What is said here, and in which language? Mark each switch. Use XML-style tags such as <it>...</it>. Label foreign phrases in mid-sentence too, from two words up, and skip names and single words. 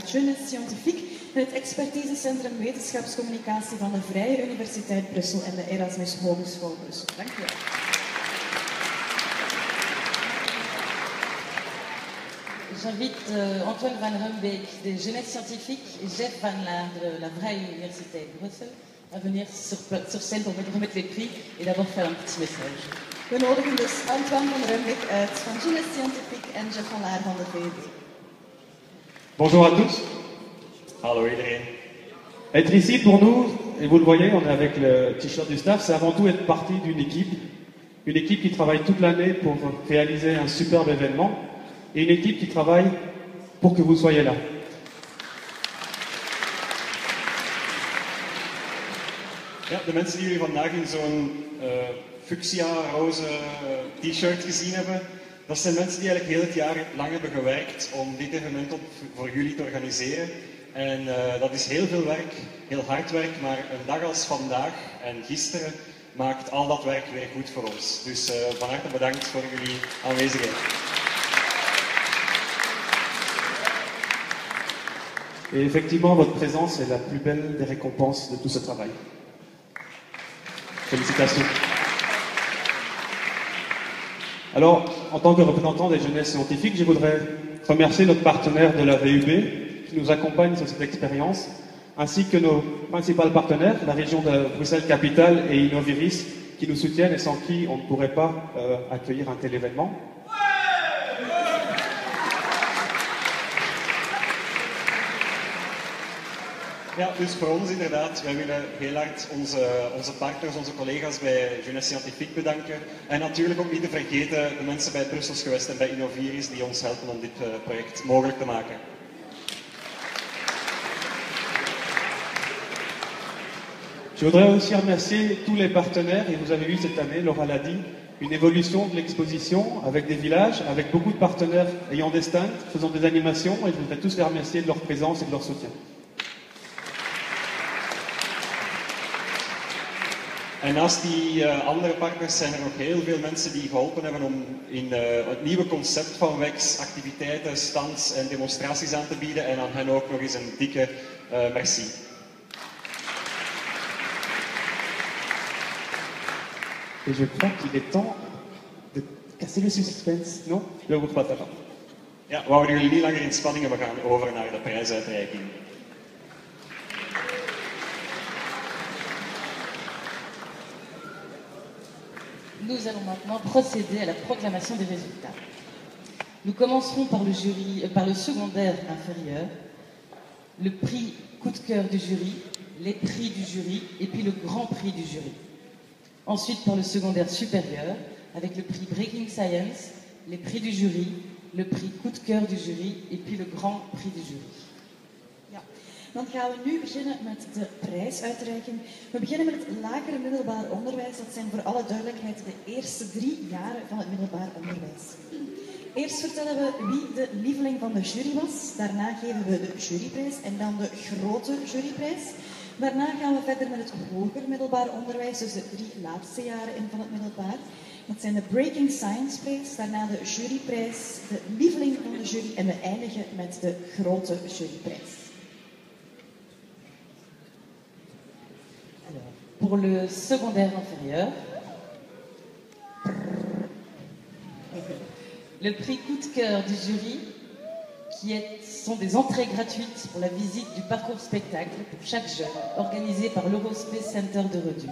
<nl>Jeunesse Scientifique en het Expertisecentrum Wetenschapscommunicatie van de Vrije Universiteit Brussel en de Erasmus Hogeschool Brussel. Dank u wel.</nl> <fr>J'invite Antoine van Rumbeek de Jeunesse Scientifique et Jeff Van Laar de la Vrije Universiteit Brussel à venir sur scène pour remettre les prix et d'abord faire un petit message.</fr> <nl>We nodigen dus Antoine van Rumbeek uit van Jeunesse Scientifique en Jeff Van Laar van de VUB.</nl> <fr>Bonjour à tous.</fr> <nl>Hallo iedereen.</nl> <fr>Être ici pour nous, et vous le voyez, on est avec le t-shirt du staff, c'est avant tout être partie d'une équipe. Une équipe qui travaille toute l'année pour réaliser un superbe événement. Et une équipe qui travaille pour que vous soyez là.</fr> <nl>Ja, de mensen die jullie vandaag in zo'n fuchsia-roze t-shirt gezien hebben, Dat zijn mensen die eigenlijk heel het jaar lang hebben gewerkt om dit evenement voor jullie te organiseren. En dat is heel veel werk, heel hard werk, maar een dag als vandaag en gisteren maakt al dat werk weer goed voor ons. Dus van harte bedankt voor jullie aanwezigheid.</nl> <fr>Et effectivement, votre présence est la plus belle des récompenses de tout ce travail. Félicitations. Alors, en tant que représentant des jeunesses scientifiques, je voudrais remercier notre partenaire de la VUB qui nous accompagne sur cette expérience, ainsi que nos principaux partenaires, la région de Bruxelles-Capitale et Innoviris, qui nous soutiennent et sans qui on ne pourrait pas accueillir un tel événement.</fr> <nl>Ja, dus voor ons inderdaad, wij willen heel hard onze partners, onze collega's bij Jeunesse Scientifique bedanken. En natuurlijk ook niet te vergeten de mensen bij Brussels Gewest en bij Innoviris die ons helpen om dit project mogelijk te maken.</nl> <fr>Je voudrais aussi remercier tous les partenaires, et vous avez vu cette année, Laura l'a dit, une évolution de l'exposition avec des villages, avec beaucoup de partenaires ayant des stands, faisant des animations, et je voudrais tous les remercier de leur présence et de leur soutien.</fr> <nl>En naast die andere partners zijn er nog heel veel mensen die geholpen hebben om in het nieuwe concept van WEX activiteiten, stands en demonstraties aan te bieden. En aan hen ook nog eens een dikke merci.</nl> <fr>Et je crois qu'il est temps de casser le suspense, non? Je vous pas attendre. Ja, we houden jullie niet langer in spanning en we gaan over naar de prijsuitreiking. Nous allons maintenant procéder à la proclamation des résultats. Nous commencerons par le secondaire inférieur, le prix coup de cœur du jury, les prix du jury et puis le grand prix du jury. Ensuite par le secondaire supérieur, avec le prix Breaking Science, les prix du jury, le prix coup de cœur du jury et puis le grand prix du jury.</fr> <nl>Ja. Dan gaan we nu beginnen met de prijsuitreiking. We beginnen met het lager middelbaar onderwijs. Dat zijn voor alle duidelijkheid de eerste 3 jaren van het middelbaar onderwijs. Eerst vertellen we wie de lieveling van de jury was. Daarna geven we de juryprijs en dan de grote juryprijs. Daarna gaan we verder met het hoger middelbaar onderwijs, dus de 3 laatste jaren van het middelbaar. Dat zijn de Breaking Science prijs, daarna de juryprijs, de lieveling van de jury en we eindigen met de grote juryprijs.</nl> <fr>Alors, pour le secondaire inférieur, le prix coup de cœur du jury, sont des entrées gratuites pour la visite du parcours spectacle pour chaque jeune, organisé par l'Eurospace Center de Redus.</fr>